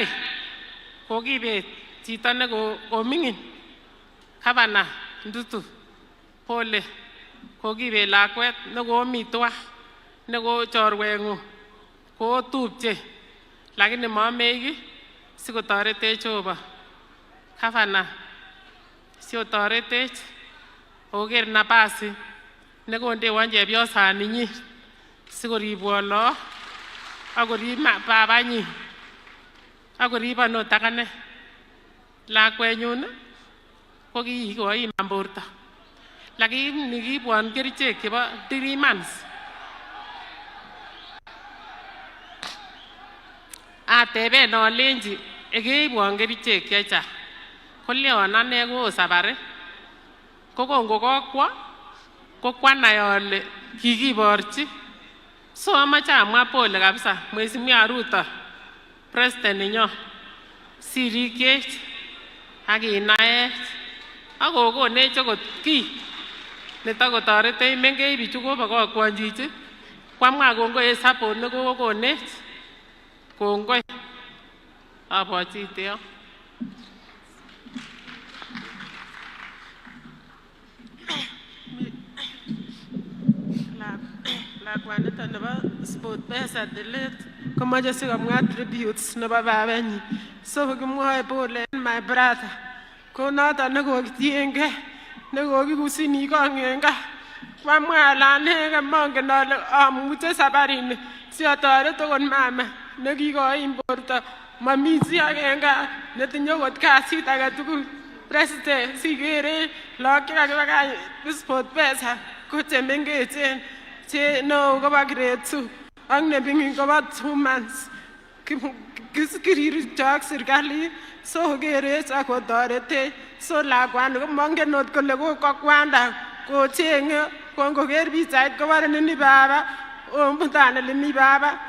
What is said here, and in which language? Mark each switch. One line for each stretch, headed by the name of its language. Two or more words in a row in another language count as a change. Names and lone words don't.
Kalenjin: Kokibet chito nekoming'in Gavana Ndutu, pole. Kokibet lakwet nekomi twa neko chorweng'ung kotupche lakini mamech kiy sikotoretech Jehova. Gavana sikotoretech oker nafasi nekondewon chepyosaninyin sikoribwon look akorib babanyin akoribon ot akane. Lakwenyun ko kikoiman borto lakini kibwon kerichek chebo 3 months. Ateben alenji keibwon kerichek chechang koleon ane ko sabari ko kongokokwo ko kwanai ale kikiborchi. So amache amwa
Swahili: pole kabisa
Kalenjin: Mheshimiwa Ruto, President nenyon, sirikyech ak inaech ak kokonech okot kiy netakotoretech mengech bichu kobokokwon chichi kwamwa kongoi en support nekokonech. Kongoi abwatite yo. Lakwanito nebo SportPesa Delete komoche sikomwa tributes nebo babanyin. So kimwoe pole
English: my brother
Kalenjin: ko noton nekokitiengei nekokikusini kong en gaa. Kwamwa ale anege mongen ale amuche sabarini siotoret okot mama nekikoim borto mami chi age en gaa netinye okot kasit agetugul. President sikere look chekakibakach SportPesa ko chemengechen che neo kobo grade 2 ak neming'in kobo 2 months. Kirircho ak serikali so kerech ak kotoretech. So lakwani komongen ot kole kokwanda kocheng'e kongoker pichait kobore nini baba omutane lemi baba.